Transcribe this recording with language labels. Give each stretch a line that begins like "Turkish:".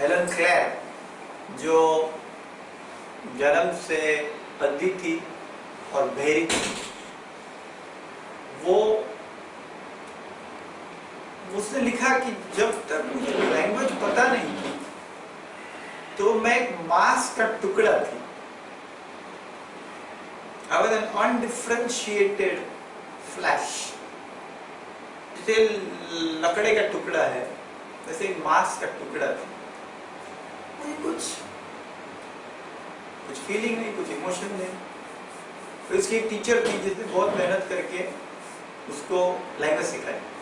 Hindi: Helen clear जो जन्म से अंधी थी और बहरी थी, उसने लिखा कि जब तक मुझे लैंग्वेज पता नहीं थी तो मैं एक मांस का टुकड़ा थी।
English: I was an undifferentiated flesh.
Hindi: जैसे लकड़े का टुकड़ा है, वैसे एक मांस का टुकड़ा था। मुझे कुछ फीलिंग नहीं, कुछ इमोशन नहीं। तो इसकी एक टीचर थी जिसने बहुत मेहनत करके उसको लैंग्वेज सिखाई।